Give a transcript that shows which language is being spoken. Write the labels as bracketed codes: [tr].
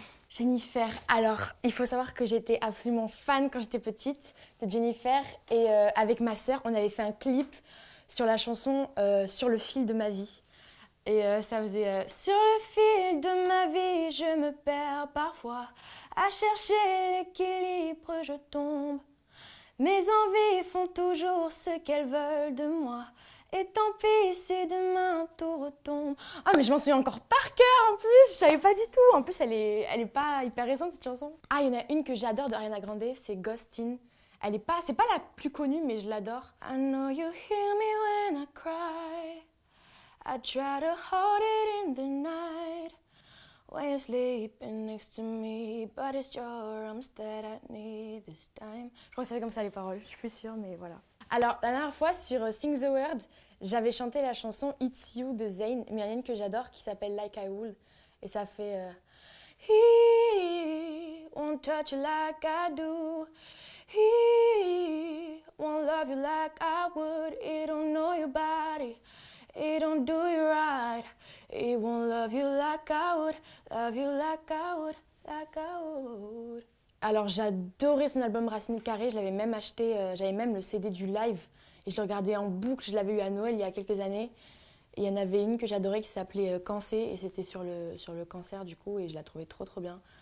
[fr] Jennifer, alors il faut savoir que j'étais absolument fan quand j'étais petite de Jennifer et avec ma sœur on avait fait un clip sur la chanson Sur le fil de ma vie et ça faisait Sur le fil de ma vie je me perds parfois à chercher l'équilibre je tombe, mes envies font toujours ce qu'elles veulent de moi. Et tant pis si demain tout retombe. Ah mais je m'en souviens encore par cœur en plus, je savais pas du tout. En plus elle est pas hyper récente cette chanson. Ah il y en a une que j'adore de Ariana Grande, c'est Ghostin'. C'est pas la plus connue mais je l'adore. [en] I know you hear me when I cry. I try to hold it in the night. When you're sleeping next to me, but it's your arms that I need this time. [fr] Je crois que ça fait comme ça les paroles, je suis plus sûre, mais voilà. Alors, la dernière fois sur Sing the Word, j'avais chanté la chanson It's You de Zayn, mais il y en a une que j'adore qui s'appelle Like I Would. Et ça fait [en] He won't touch you like I do. He won't love you like I would. He don't know your body. He don't do you right. He won't love you like I would. Love you like I would. Like I would. [fr] Alors j'adorais son album Racine Carrée, je l'avais même acheté, j'avais même le CD du live et je le regardais en boucle, je l'avais eu à Noël il y a quelques années. Et il y en avait une que j'adorais qui s'appelait Cancer et c'était sur le cancer du coup et je la trouvais trop bien.